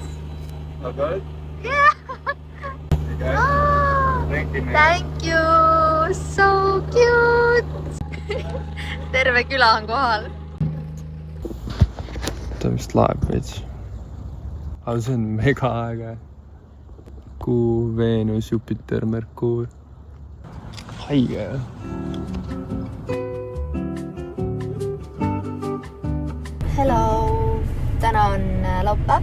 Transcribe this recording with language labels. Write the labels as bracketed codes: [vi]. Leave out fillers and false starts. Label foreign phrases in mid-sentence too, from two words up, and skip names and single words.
[en] All good? Yeah. Oh, thank you, man. Thank you. So cute. [et] Terve küla on kohal. Ta vist laeb veits. Aga see on mega äge. Kuu, Veenus, Jupiter, Merkuur. Haige jah. Hello, täna on laupäev.